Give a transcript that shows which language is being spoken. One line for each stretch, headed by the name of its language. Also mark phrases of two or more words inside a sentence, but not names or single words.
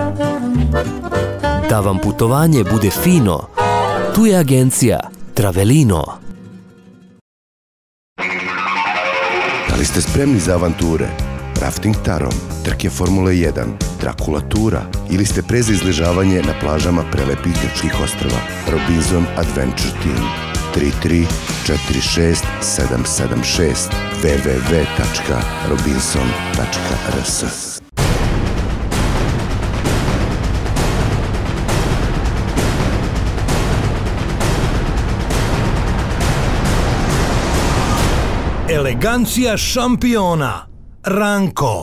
Serbian: Da vam putovanje bude fino, tu je agencija Travelino. Da li ste spremni za avanture? Rafting tarom, trke Formule 1, Dracula tura ili ste pre za izležavanje na plažama prelepih grčkih ostrva? Robinson Adventure Team 33 46 776 www.robinson.rs. Elegancija šampiona. Ranko.